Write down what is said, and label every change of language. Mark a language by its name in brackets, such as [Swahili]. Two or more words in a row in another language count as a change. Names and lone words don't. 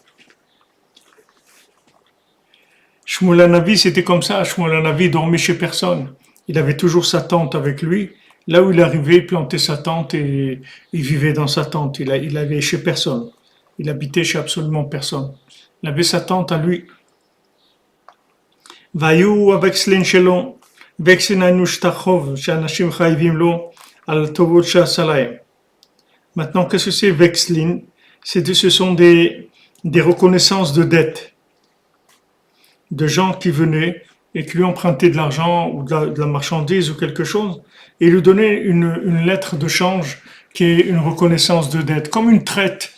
[French] Shmuel Hanavi, c'était comme ça. Shmuel Hanavi dormait chez personne. Il avait toujours sa tente avec lui. Là où il arrivait, il plantait sa tente et il vivait dans sa tente. Il avait chez personne. Il habitait chez absolument personne. Il avait sa tente à lui. [Hebrew] והיו הווקסלין שלו, וקסלין היינו שטחוב, שאנשים חייבים לו על הטובות שעשה להם. [French] Maintenant, qu'est-ce que c'est vexlin? Ce sont des reconnaissances de dettes de gens qui venaient et qui lui empruntaient de l'argent ou de la marchandise ou quelque chose et lui donnaient une lettre de change qui est une reconnaissance de dette, comme une traite.